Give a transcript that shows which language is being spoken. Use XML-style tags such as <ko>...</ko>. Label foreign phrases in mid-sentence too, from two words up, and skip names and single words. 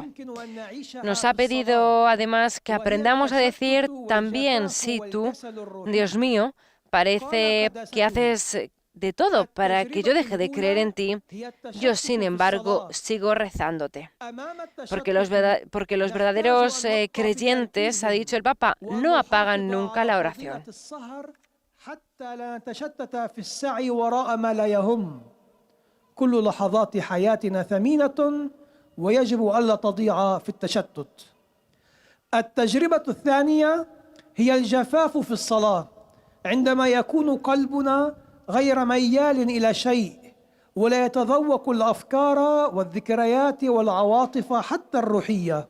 <es>Nos ha pedido además que aprendamos a decir también sí tú, Dios mío, parece que haces de todo para que yo deje de creer en ti. Yo, sin embargo, sigo rezándote. Porque los verdaderos creyentes, ha dicho el Papa, no apagan nunca la oración.</es> <ar>كل لحظات حياتنا ثمينة ويجب ألا تضيع في التشتت. التجربة الثانية هي الجفاف في الصلاة، عندما يكون قلبنا غير ميال إلى شيء ولا يتذوق الأفكار والذكريات والعواطف حتى الروحية.</ar>